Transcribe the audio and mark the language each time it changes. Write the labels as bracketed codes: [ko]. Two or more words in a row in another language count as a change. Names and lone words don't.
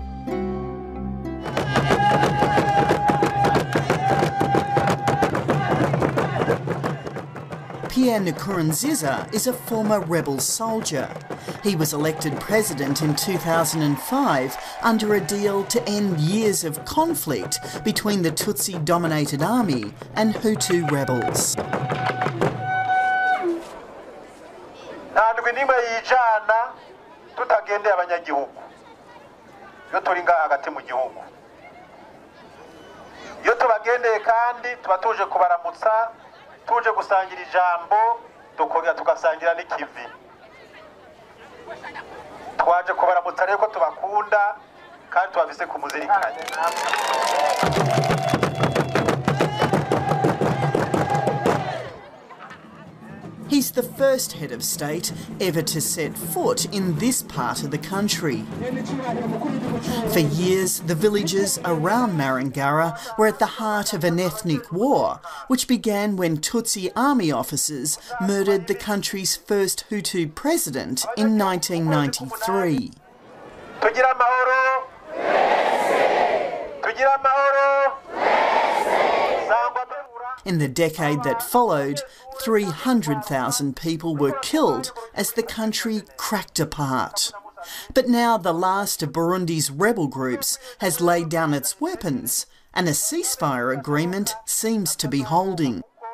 [en] Pierre Nkurunziza is a former rebel soldier. He was elected president in 2005 under a deal to end years of conflict between the Tutsi-dominated army and Hutu rebels. [rn] Tuje gusangira ijambo tukongera tugasangira n'ikivi. Twaje kubaramutsa rero ko tubakunda kandi tubavise kumuzirikanya. [en] He's the first head of state ever to set foot in this part of the country. For years, the villages around Marangara were at the heart of an ethnic war, which began when Tutsi army officers murdered the country's first Hutu president in 1993. [rn] Tugira mahoro. Tugira mahoro. [en] In the decade that followed, 300,000 people were killed as the country cracked apart. But now the last of Burundi's rebel groups has laid down its weapons and a ceasefire agreement seems to be holding.